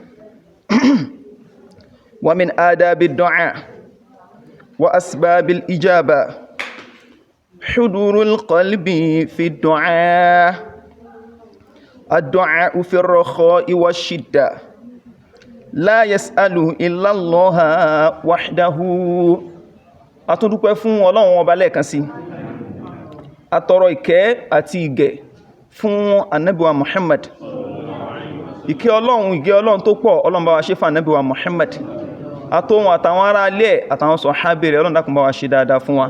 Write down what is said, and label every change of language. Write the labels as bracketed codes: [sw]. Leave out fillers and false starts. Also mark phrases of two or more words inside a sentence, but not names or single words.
[ar] ومن آداب الدعاء وأسباب الإجابة حضور القلب في الدعاء الدعاء في الرخاء والشدة لا يسأل إلا الله وحده. [yo] Atúndúpẹ́ fún Ọlọ́run ọba lẹ́ẹ̀kan sí atọrọ ìkẹ́ àti ìgẹ̀ fún Ànábì wa Muhammad ìkẹ́ Ọlọ́run ìgẹ́ Ọlọ́run tó pọ̀ Ọlọ́run bá wa ṣe fún Ànábì wa Muhammad àtòhun àtàwọn ará alẹ́ àtàwọn sọ̀hábà rẹ̀ Ọlọ́run dákun bá wa ṣe dáadáa fún wa.